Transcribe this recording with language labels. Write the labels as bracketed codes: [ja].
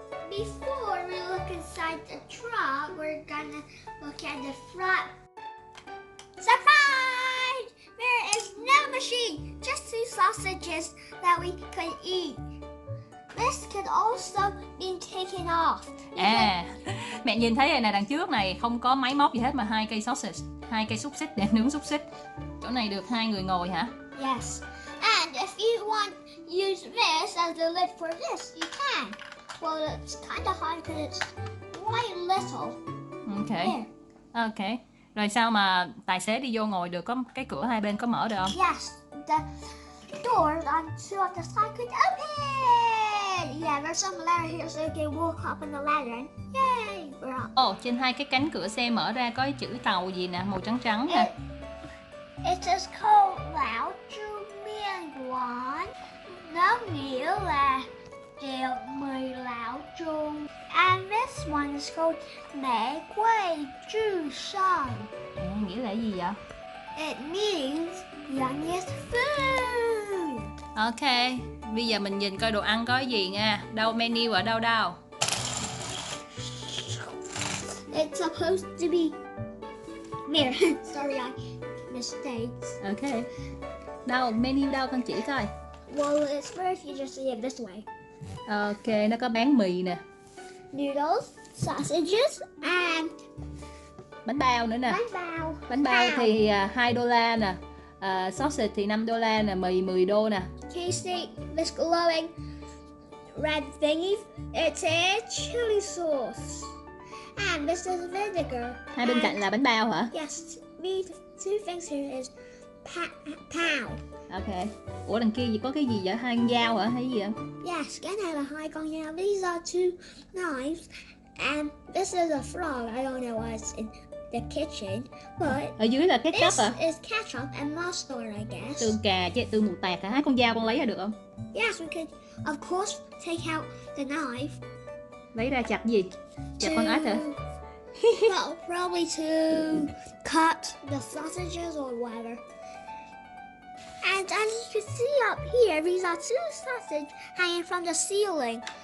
[en] Before we look inside the truck, we're gonna look at the front. Surprise! There is no machine, just 2 sausages that we could eat. This could also be taken off. [vi] Mẹ nhìn thấy rồi nè, đằng trước này không có máy móc gì hết mà 2 cây sausage, 2 cây xúc xích để nướng xúc xích. Chỗ này được 2 người ngồi hả? [en] Yes. And if you want use this as the lid for this, you can. Well, it's kind of hard because it's quite little. Ok. Here. Ok. [vi] Rồi sao mà tài xế đi vô ngồi được, có cái cửa hai bên có mở được không? [en] Yes, the doors on two of the side could open. Yeah, there's some ladder here so you can walk up on the ladder. And yay, we're up. [vi] Ồ, trên hai cái cánh cửa xe mở ra có chữ tàu gì nè, màu trắng trắng nè. [en] It says câu lão chu miên quán. [vi] Nó nghĩa là tiệc mì lão chu. [en] And this one is called mẹ quay chu son. [vi] Nghĩa là gì vậy? [en] It means youngest food. [vi] Ok, bây giờ mình nhìn coi đồ ăn có gì nha. Đâu menu ở đâu đâu? [en] It's supposed to be here. Sorry, I mistakes. [vi] Ok. Đâu, menu đâu con chỉ coi. [en] Well, it's better if you just see it this way. [vi] Ok, nó có bán mì nè, [en] Noodles, sausages, and [vi] bánh bao nữa nè. bánh bao. Bánh bao thì $2 nè, sausage thì $5 nè, mì 10 đô nè. [en] Can you see this glowing red thingy? It says chili sauce. And this is vinegar. [vi] Hai bên cạnh là bánh bao hả? [en] Yes, these two things here is pow. [vi] Ok. Ủa đằng kia có cái gì vậy? Hai con dao hả? Hay gì không? Yes, cái này là hai con dao. [en] These are two knives. And this is a frog. I don't know why it's in the kitchen. But [vi] Ở dưới là ketchup [en] this [vi] hả? [en] is ketchup and mustard, I guess. [vi] Tương cà chứ, tương mù tạt hả? Hai con dao con lấy ra được không? [en] Yes, we could, of course, take out the knife. [vi] Lấy ra chặt gì? Chặt con ếch hả? [en] Well, probably to cut the sausages or whatever. And as you can see up here, these are two sausages hanging from the ceiling.